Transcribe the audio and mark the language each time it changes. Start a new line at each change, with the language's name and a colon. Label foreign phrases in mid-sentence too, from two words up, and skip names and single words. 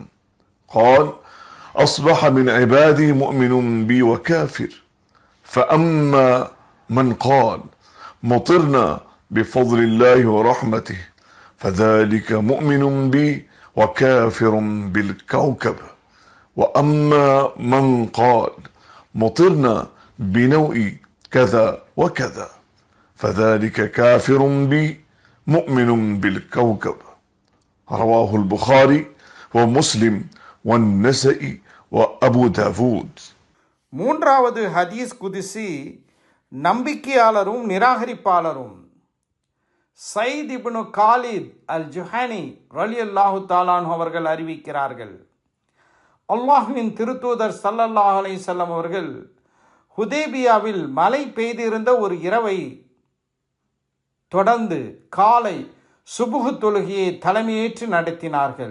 Arabic: قال: أصبح من عبادي مؤمن بي وكافر، فأما من قال: مطرنا بفضل الله ورحمته، فذلك مؤمن بي وكافر بالكوكب، وأما من قال: مطرنا بنوء كذا وكذا، فذلك كافر بي مؤمن بالكوكب. رواه البخاري ومسلم والنسائي وأبو داود.
Tamil: மூன்றாவது
Arabic: حديث قدسي
Tamil: நம்பிக்கையாளரும் நிராகரிப்பாளரும் சைத் இப்னு காலித் அல் ஜுஹானி
Arabic: رضي الله تعالى
Tamil: அவர்கள் அறிவிக்கிறார்கள், அல்லாஹ்வின் திருத்தூதர்
Arabic: صلى الله عليه وسلم
Tamil: அவர்கள் ஹுதைபியாவில் மழை பெய்திருந்த ஒரு இரவை தொடர்ந்து காலை சுபுஹ் தொழுகையை தலைமையேற்று நடத்தினார்கள்.